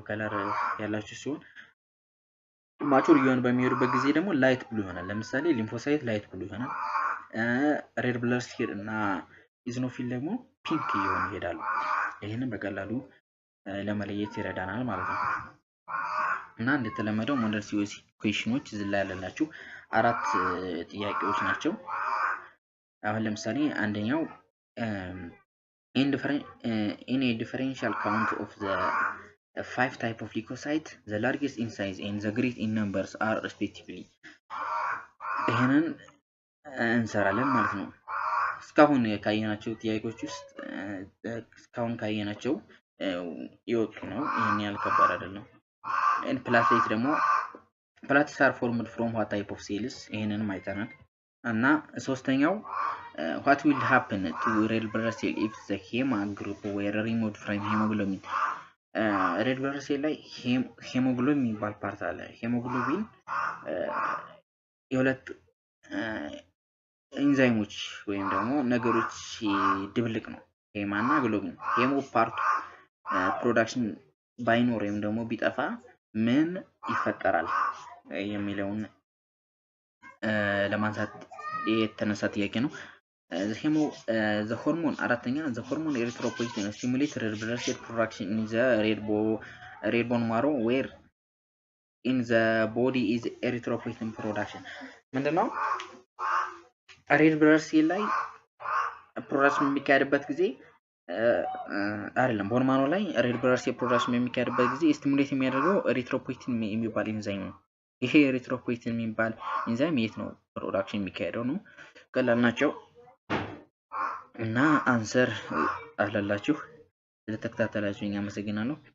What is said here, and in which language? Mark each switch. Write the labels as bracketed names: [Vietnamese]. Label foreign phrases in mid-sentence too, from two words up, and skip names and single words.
[Amharic] ከለር ያላቸው ሲሆን ማቹር እየሆነ በሚሄዱበት ጊዜ ደግሞ [English] light blue [Amharic] ይሆናል ለምሳሌ ሊምፎሳይት [English] light blue [Amharic] ይሆናል [English] red blood cell [Amharic] እና ኢዝኖፊል ደግሞ ፒንክ እየሆኑ ይሄዳሉ ይሄንን በቀላሉ ለመለየት ይረዳናል ማለት ነው እና እንደተለመደው [English] model COC [Amharic] ኩዌሽኖች እዚህ ላይ ያለላችሁ 4 ጥያቄዎች ናቸው አሁን ለምሳሌ አንደኛው [English] in a differential count of the 5 type of leukocyte the largest in size and the greatest in numbers are respectively [Amharic] ይሄንን እንሰራለን ማለት ነው እስካሁን ካየናቸው ጥያቄዎች ውስጥ እስካሁን ካየናቸው ይወጡ ነው ይሄን ያህል ከባድ አይደለም [English] and platelets [Amharic] ደግሞ [English] platelets are formed from what type of cells [Amharic] ይሄንንም አይተናል እና ሶስተኛው [English] what will happen to red blood cell [Amharic] if the hema group were removed from hemoglobin red blood cell ላይ hemoglobin የሚባል ፓርት አለ hemoglobin የሁለት ኤንዛይሞች ወይም ደግሞ ነገሮች ድብልቅ ነው ሄማ እና ግሎቢን [English] hemo part production [Amharic] ባይኖር ወይም ደግሞ ቢጠፋ ምን ይፈጠራል የሚለውን ለማንሳት የተነሳ ጥያቄ ነው the [English] hormone አራተኛ the hormone erythropoietin stimulate red blood cell production in the red bone marrow where in the body is erythropoietin production [Amharic] ምንድነው [English] red blood cell [Amharic] ላይ ፕሮዳክሽን የሚካሄድበት ጊዜ አይደለም [English] bone marrow [Amharic] ላይ [English] red blood cell [Amharic] ፕሮዳክሽን የሚካሄድበት ጊዜ ስቲሙሌት የሚያደርገው ኤሪትሮፖይቲን የሚባል ኤንዛይም ነው ይሄ ኤሪትሮፖይቲን የሚባል ኤንዛይም የት ነው ፕሮዳክሽን የሚካሄደው ነው ቀላል ናቸው እና አንሰር አላላችሁ ለተከታተላችሁኝ አመሰግናለሁ